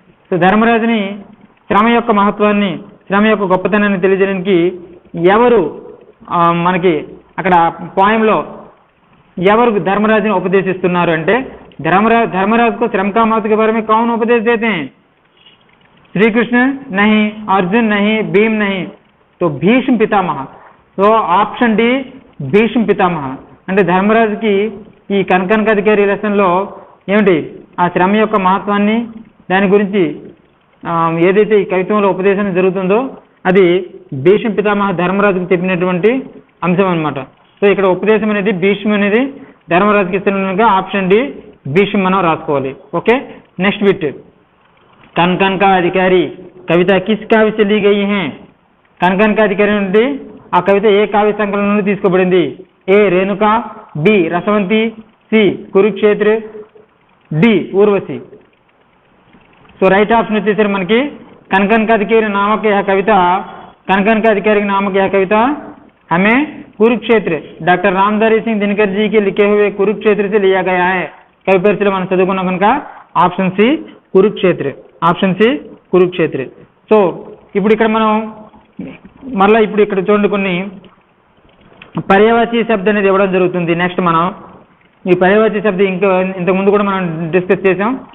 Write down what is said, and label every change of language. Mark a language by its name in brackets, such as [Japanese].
[Hindi] तो धर्मराज ने [Telugu] శ్రమ యొక్క మహత్వాన్ని, శ్రమ యొక్క గొప్పతనాన్ని తెలియజేయడానికి ఎవరు మనకి అక్కడ పోయంలో ఎవరు ధర్మరాజుని ఉపదేశిస్తున్నారు అంటే [Hindi] धर्मराज को श्रम का महत्व के बारे में कौन उपदेश देते हैं? श्री कृष्ण नहीं, अर्जुन नहीं, भीम नहीं, तो भीष्म पितामह। तो ऑप्शन डी भीष्म पितामह। [Telugu] అంటే ధర్మరాజుకి ఈ కనకనకాధికారి లెసన్లో ఏమిటి ఆ శ్రమ యొక్క మహత్వాన్ని దాని గురించి ఏదైతే ఈ కవిత్వంలో ఉపదేశం జరుగుతుందో అది భీష్మ పితామహ ధర్మరాజుకు చెప్పినటువంటి అంశం అన్నమాట। సో ఇక్కడ ఉపదేశం అనేది భీష్మ అనేది ధర్మరాజుకి ఇస్తున్నగా ఆప్షన్ డి భీష్మ మనం రాసుకోవాలి। ఓకే, [Hindi] नेक्स्ट बिट, कन कन का अधिकारी कविता किस काव्य से ली गई है? [Telugu] कन कन का अधिकारी నుండి ఆ కవిత ఏ కావ్య సంకలనం నుండి తీసుకోబడింది? ఏ Renuka, B రసవంతి, C Kurukshetra, D Urvashi. So right option వచ్చేసరికి మనకి [Hindi] कनकन का अधिकारी नामक यह कविता, कनकन का अधिकारी नामक यह कविता हमें कुरुक्षेत्र डॉक्टर रामधारी सिंह दिनकर जी के लिखे हुए कुरुक्षेत्र से लिया गया है. [Telugu] कवि परिचय మనం చదువుకున్నాం కనుక option C Kurukshetra, option C Kurukshetra. So ఇప్పుడు ఇక్కడ మనం మరలా ఇప్పుడు ఇక్కడ చూడండి కొన్ని పర్యాయవాచి శబ్దం అనేది ఇవ్వడం జరుగుతుంది. నెక్స్ట్ మనం ఈ పర్యాయవాచి శబ్దం ఇంకా ఇంతకుముందు కూడా మనం డిస్కస్ చేసాం.